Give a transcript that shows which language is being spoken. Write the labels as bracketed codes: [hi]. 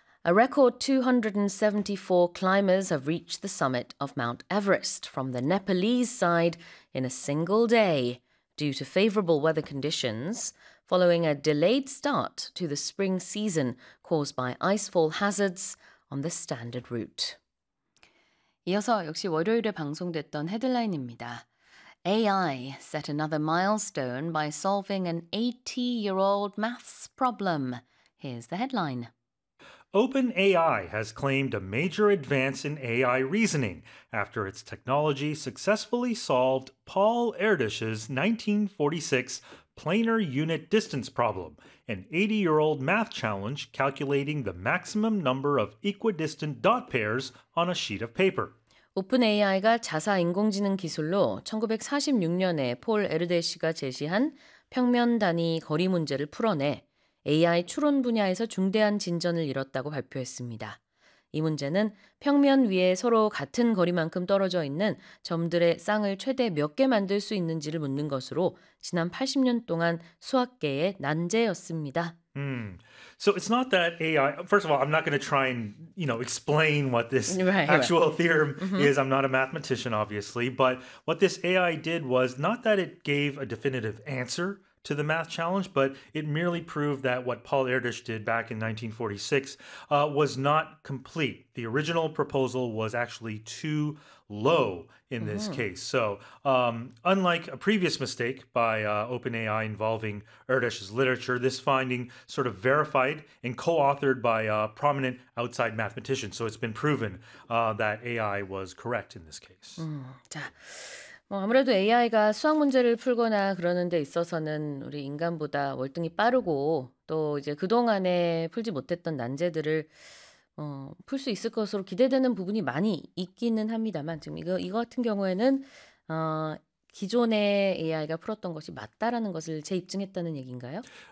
[en] A record 274 climbers have reached the summit of Mount Everest from the Nepalese side in a single day due to favorable weather conditions following a delayed start to the spring season caused by icefall hazards on the standard route. [ko] 이어서 역시 월요일에 방송됐던 헤드라인입니다. [en] AI set another milestone by solving an 80-year-old maths problem. Here's the headline. OpenAI has claimed a major advance in AI reasoning after its technology successfully solved Paul Erdős's 1946 planar unit distance problem, an 80-year-old math challenge calculating the maximum number of equidistant dot pairs on a sheet of paper. [ko] OpenAI가 자사 인공지능 기술로 1946년에 폴 에르데시가 제시한 평면 단위 거리 문제를 풀어내 AI 추론 분야에서 중대한 진전을 이뤘다고 발표했습니다. 이 문제는 평면 위에 서로 같은 거리만큼 떨어져 있는 점들의 쌍을 최대 몇 개 만들 수 있는지를 묻는 것으로 지난 80년 동안 수학계의 난제였습니다. [en] So it's not that AI, first of all, I'm not going to try and, you know, explain what this actual theorem is. I'm not a mathematician, obviously. But what this AI did was not that it gave a definitive answer to the math challenge, but it merely proved that what Paul Erdős did back in 1946 was not complete. The original proposal was actually too low in this case. So unlike a previous mistake by OpenAI involving Erdős's literature, this finding sort of verified and co-authored by a prominent outside mathematician. So it's been proven that AI was correct in this case. [ko] 아무래도 AI가 수학 문제를 풀거나 그러는 데 있어서는 우리 인간보다 월등히 빠르고 또 이제 그동안에 풀지 못했던 난제들을 풀 수 있을 것으로 기대되는 부분이 많이 있기는 합니다만 지금 이거 같은 경우에는 기존의 AI가 풀었던 것이 맞다라는 것을 재입증했다는 얘기인가요?